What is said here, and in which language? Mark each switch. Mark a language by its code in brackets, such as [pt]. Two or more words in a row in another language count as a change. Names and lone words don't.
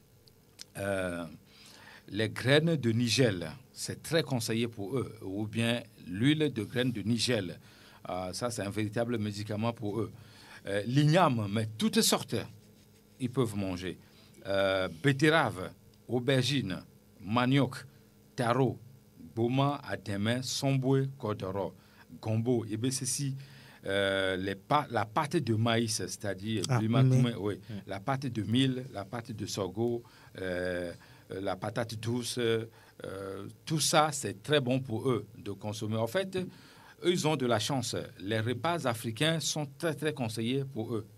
[fr] Les graines de nigel, c'est très conseillé pour eux. Ou bien l'huile de graines de nigel. Ça, c'est un véritable médicament pour eux. L'igname, mais toutes sortes, ils peuvent manger. Betterave, aubergine, manioc, taro, boma, adémin, somboué, cordero, gombo. Et bien, ceci, la pâte de maïs, c'est-à-dire la pâte de mil, la pâte de sorgho, la patate douce, tout ça, c'est très bon pour eux de consommer. En fait, eux, ils ont de la chance. Les repas africains sont très, très conseillés pour eux.